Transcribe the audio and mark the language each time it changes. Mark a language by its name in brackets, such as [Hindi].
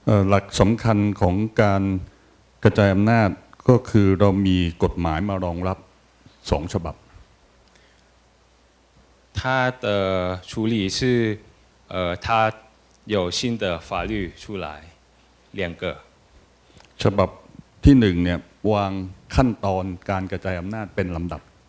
[Thai] หลักสำคัญของการกระจายอำนาจก็คือเรามีกฎหมายมารองรับ2 ฉบับ [Chinese] 他的处理是他有新的法律出来2个。 [Thai] ฉบับที่1เนี่ยวางขั้นตอนการกระจายอำนาจเป็นลำดับ